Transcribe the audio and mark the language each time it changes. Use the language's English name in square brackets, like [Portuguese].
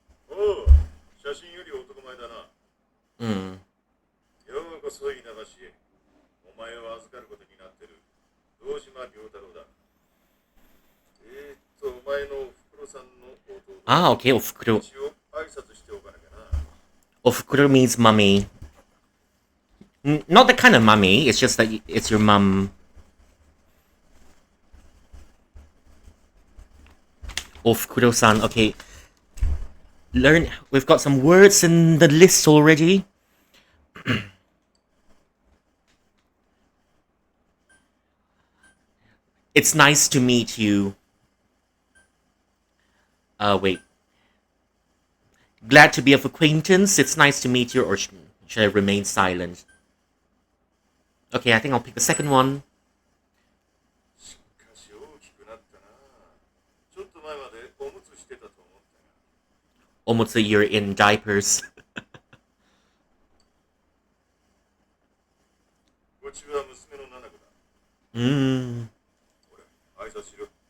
[Japanese] おう、写真より男前だな。ようこそ稲葉市へ。お前を預かることになってる堂島良太郎だ。お前のおふくろさんの弟。 [English] Ah, okay, ofukuro. [Japanese] 一応挨拶しておかなきゃな。 [English] Ofukuro means mummy. Not the kind of mummy, it's just that it's your mum. Ofukuro-san, okay. We've got some words in the list already. It's nice to meet you. Wait. Glad to be of acquaintance. It's nice to meet you, or should I remain silent? Okay, I think I'll pick the second one. [Japanese] しかし大きくなったな。ちょっと前までおむつしてたと思ったよ。 [English] Almost a year in diapers. [Japanese] こっちは娘の七子だ。ほら、挨拶しろ。